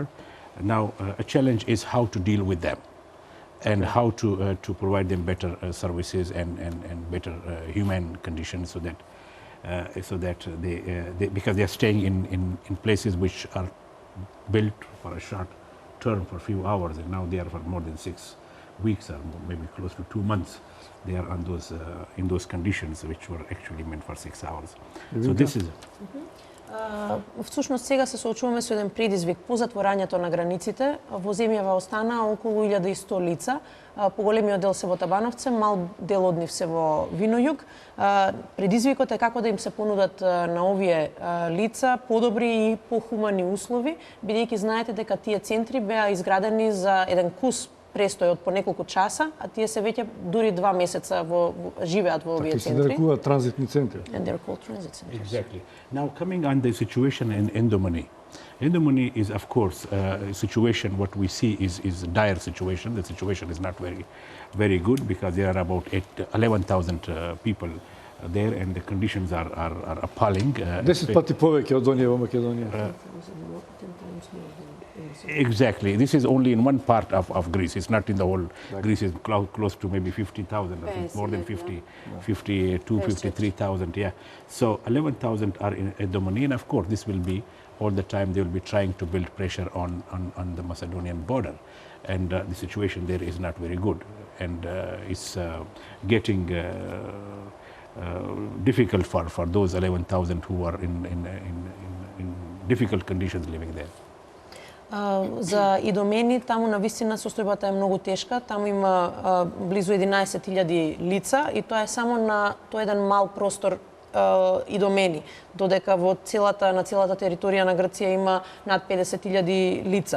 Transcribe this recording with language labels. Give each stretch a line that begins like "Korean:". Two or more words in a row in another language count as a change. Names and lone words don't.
English: Now, a challenge is how to deal with them, and how to provide them better services and better human conditions, so that they because they are staying in places which are built for a short term, for a few hours, and now they are for more than 6 weeks or maybe close to 2 months. They are on in those conditions which were actually meant for 6 hours. So this is.
Macedonian: Всушност сега се соочуваме со еден предизвик по затворањето на границите. Во земјава остана околу 1100 лица. Поголемиот дел се во Табановце, мал дел од нив се во Винојуг. Предизвикот е како да им се понудат на овие лица подобри и похумани услови, бидејќи знаете дека тие центри беа изградени за еден кус престој од по неколку часа, а тие се веќе дури 2 месеца живеат во овие центри. Така се нарекуваат транзитни центри.
English: And they're called transit centers. Exactly. Now, coming on the situation in Indomani. Indomani is, of course, a situation, what we see is a dire situation. The situation is not very good because there are about 11,000 people there, and the conditions are appalling.
Macedonian: 10 пати повеќе од оние во Македонија.
English: Exactly. This is only in one part of Greece. It's not in the whole. Greece is close to maybe 50,000, I think, more than 52, 53,000. Yeah. So 11,000 are in Indomani, and of course, this will be all the time. They will be trying to build pressure on the Macedonian border, and the situation there is not very good, and it's getting difficult for those 11,000 who are in difficult conditions living there.
Macedonian: За Идомени, таму навистина состојбата е многу тешка. Таму има близу 11,000 лица и тоа е само на тој еден мал простор Идомени, додека на целата територија на Грција има над 50,000 лица.